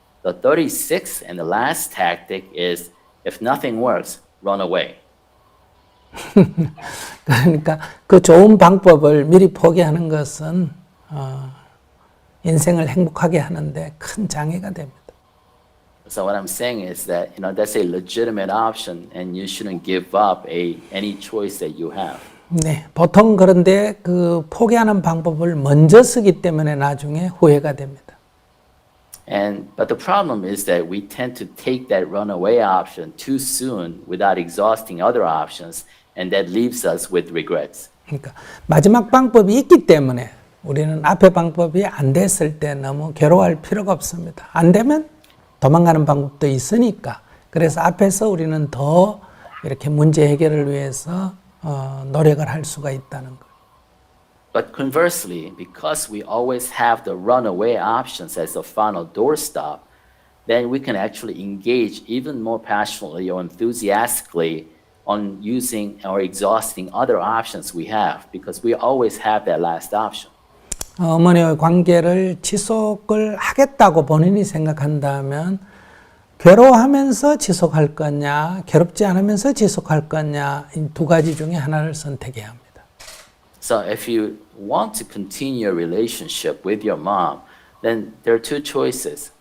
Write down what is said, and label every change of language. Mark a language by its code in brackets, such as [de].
[en] The 36th and the last tactic is, if nothing works, run away. [ko] 그러니까 그 좋은 방법을 미리 포기하는 것은 인생을 행복하게 하는데 큰 장애가 됩니다. [en] So what I'm saying is that that's a legitimate option, and you shouldn't give up any choice that you have. [ko] 네, 보통 그런데 그 포기하는 방법을 먼저 쓰기 때문에 나중에 후회가 됩니다. [en] But the problem is that we tend to take that runaway option too soon without exhausting other options, and that leaves us with regrets. [ko] 그러니까 마지막 방법이 있기 때문에 우리는 앞에 방법이 안 됐을 때 너무 괴로워할 필요가 없습니다. 안 되면 도망가는 방법도 있으니까. 그래서 앞에서 우리는 더 이렇게 문제 해결을 위해서 노력을 할 수가 있다는 거. [en] But conversely, because we always have the runaway options as the final doorstop, then we can actually engage even more passionately or enthusiastically on using or exhausting other options we have because we always have that last option. [ko] 어머니와의 관계를 지속을 하겠다고 본인이 생각한다면 괴로워하면서 지속할 거냐, 괴롭지 않으면서 지속할 거냐, 이 두 가지 중에 하나를 선택해야 합니다. [en] So if you want to continue a relationship with your mom, then there are two choices.